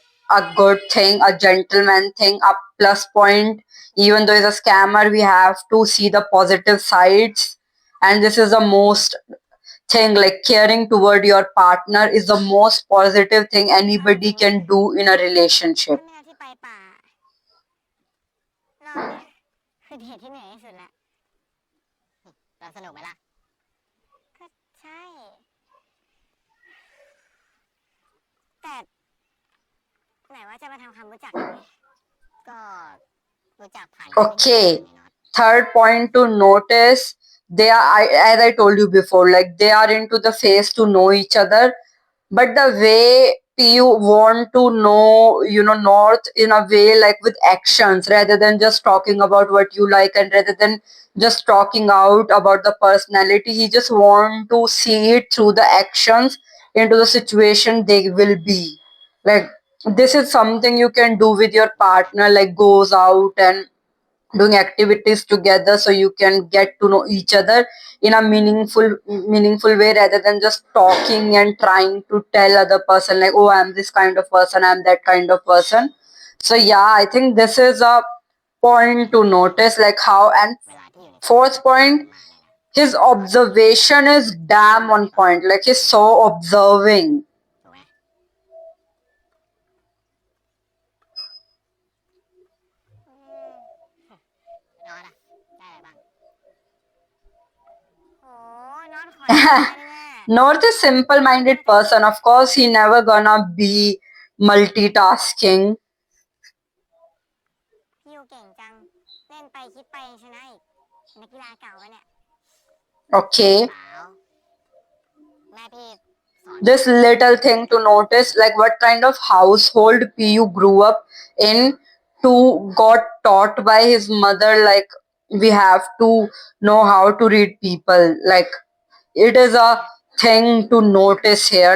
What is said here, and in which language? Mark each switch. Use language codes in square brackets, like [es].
[en] a good thing, a gentleman thing, a plus point. Even though he's a scammer, we have to see the positive sides. And this is the most thing, like caring toward your partner is the most positive thing anybody can do in a [th] ถ้า [en] relationship. [th] ไม่เอาที่ไปป่ารอบเนี้ยคือเดทที่เหนื่อยที่สุดละเราสนุกไหมล่ะ ก็ใช่ แต่ไหนว่าจะมาทำความรู้จักกันไงก็รู้จักผ่าน [en] Okay. [th] ไงน็อต [en] Third point to notice, as I told you before, like they are into the phase to know each other, but the way you want to know, North in a way like with actions rather than just talking about what you like and rather than just talking out about the personality. He just want to see it through the actions into the situation they will be. Like this is something you can do with your partner, like goes out and doing activities together so you can get to know each other in a meaningful way rather than just talking and trying to tell other person like, oh, I'm this kind of person, I'm that kind of person. So yeah, I think this is a point to notice, like how. And [th] เวลาที่อยู่ใน [en] fourth point, [th] มากเลยนะ [en] his observation is damn on point, like he's so observing. [th] ถูกไหมน็อตอะได้อะไรบ้างโอ้น็อตขอได้เลยแม่ [en] North is simple minded person. Of course, he never gonna be multitasking. [th] พี่ยูเก่งจัง เล่นไปคิดไปยังชนะอีกนักกีฬาเก่าปะเนี่ย [en] Okay. [th] เปล่าแม่พี่สอน [en] This little thing to notice, like what kind of household PU grew up in, to got taught by his mother, like we have to know how to read people. Like it is a thing to notice here.